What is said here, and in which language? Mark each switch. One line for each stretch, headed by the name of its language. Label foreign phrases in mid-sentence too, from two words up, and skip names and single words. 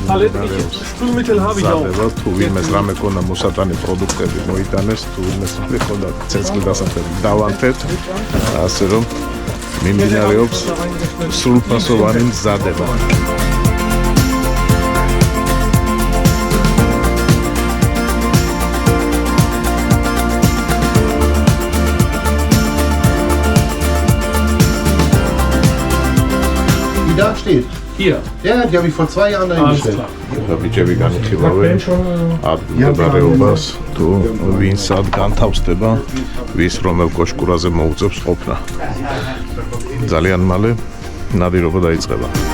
Georgian: ზადება თუ ვინმეს რამე ქონდა მოსატანი პროდუქტები მოიტანეს, თუ ვინმეს რამე ქონდა ცეცხლი დასახები დავანთებთ, ასე რომ მიმდინარეობს სრულფასოვანი მზადება.
German: Da steht. Hier. Ja, die habe ich vor 2 Jahren eingestellt.
Georgian: ბიჭები განიხილავენ ადგილმდებარეობას, თუ ვინ სად განთავსდება, ვის რომელ კოშკურაზე მოუწევს ყოფნა. ძალიან მალე ნადირობა დაიწყება.